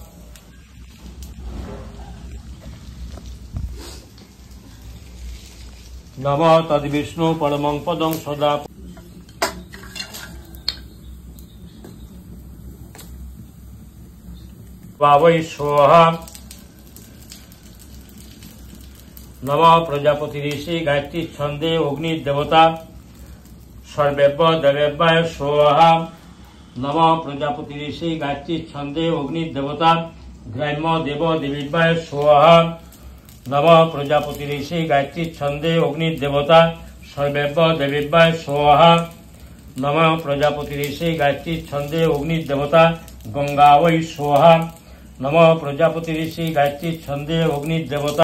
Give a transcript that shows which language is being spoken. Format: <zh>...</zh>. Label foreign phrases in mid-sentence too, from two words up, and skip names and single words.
<sa>নম তদ বিষ্ণু পরমং পদং সদা ভাবৈ সোহা। নম প্রজাপতি ঋষি গায়ত্রী ছন্দে অগ্নি দেবতা सर्वेभ्य देवेभ्य स्वाहा नमः प्रजापति ऋषि गायत्री छंदे अग्निदेवता ग्राम्य देव देवीभ्य स्वाहा नमः प्रजापति ऋषि गायत्री छंदे अग्निदेवता सर्वेभ्य देवीभ्य स्वाहा नमः प्रजापति ऋषि गायत्री छंदे अग्निदेवता गंगा वै स्वाहा नमः प्रजापति ऋषि गायत्री छंदे अग्निदेवता।</sa>